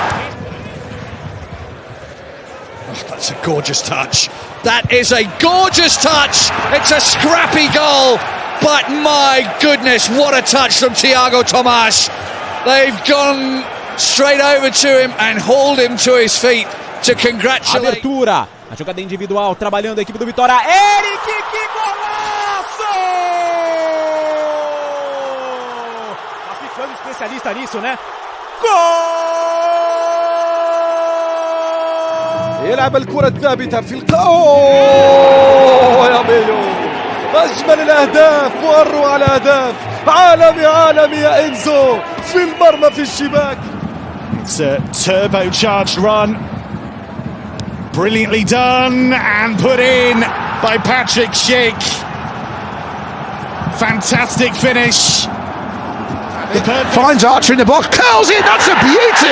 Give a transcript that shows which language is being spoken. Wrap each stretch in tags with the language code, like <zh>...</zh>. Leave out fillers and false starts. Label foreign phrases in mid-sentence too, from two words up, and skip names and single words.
<en>Oh, that's a gorgeous touch. That is a gorgeous touch. It's a scrappy goal. But my goodness, what a touch from Thiago Tomas. They've gone straight over to him and hauled him to his feet to congratulate.</en> <pt>Abertura, a jogada individual, trabalhando a equipe do Vitória. Eric, que golaço! Tá ficando especialista nisso, né?</pt> <ar>جول! يلعب الكرة الثابتة في القوة يا ميلو. أجمل الأهداف وأروع الأهداف. عالمي يا إنزو في المرمى في الشباك.</ar> <en>It's a turbocharged run. Brilliantly done and put in by Patrick Schick. Fantastic finish. Finds Archer in the box, curls it, that's a beauty!</en>